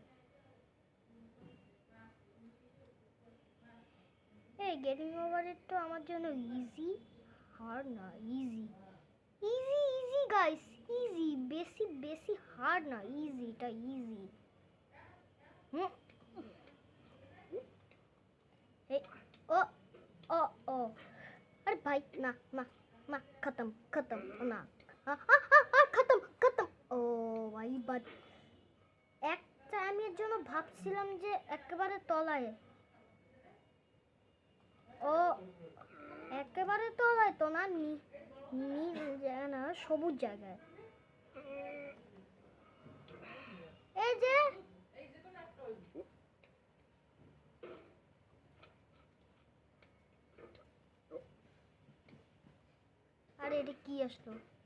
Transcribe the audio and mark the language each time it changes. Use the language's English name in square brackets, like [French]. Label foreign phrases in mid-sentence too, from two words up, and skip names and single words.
[Bangla] এই [English] getting over it [Bangla] তো আমার জন্য ইজি, হার্ড না, [English] easy guys, [Bangla] ইজি। বেশি হার্ড না, ইজি, এটা ইজি। ও ও ও [Hindi] अरे भाई ना ना ना खत्म ना खत्म [Bangla] ও ভাই বাট একটা আমি এর জন্য ভাবছিলাম যে একেবারে তলায়। ও একেবারে তলায় তো না, না সবুজ জায়গায়। এই যে আরে এটা কি আসলো?